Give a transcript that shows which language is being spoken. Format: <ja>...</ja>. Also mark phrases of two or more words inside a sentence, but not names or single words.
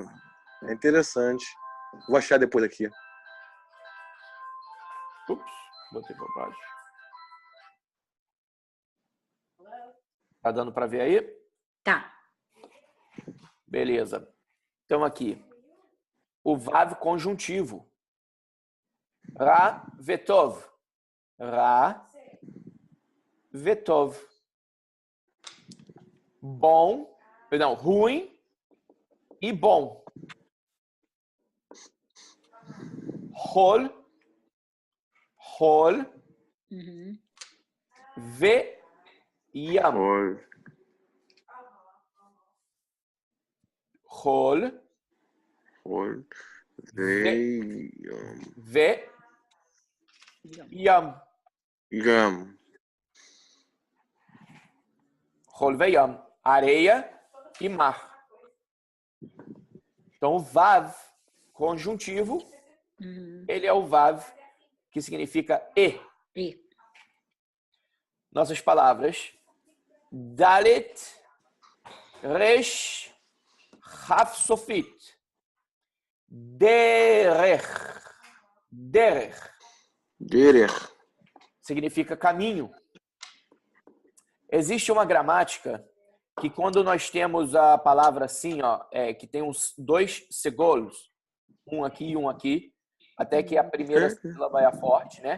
<pt>É interessante. Vou achar depois aqui. Ups, botei para baixo. Tá dando para ver aí? Tá. Beleza. Então aqui, o vav conjuntivo.</pt> <he>רע וטוב. רע וטוב.</he> <pt>Bom, perdão, ruim e bom.</pt> <he>חול, חול, וים. חול, וים. חול וים.</he> <pt>Areia e mar. Então, o vav conjuntivo, ele é o vav que significa e. Nossas palavras.</pt> <he>דלת, ריש, כף סופית. Derech.</he> <pt>Significa caminho. Existe uma gramática que quando nós temos a palavra assim, ó, que tem uns 2 segolos, um aqui e um aqui, até que a primeira sílaba é a forte, né?</pt>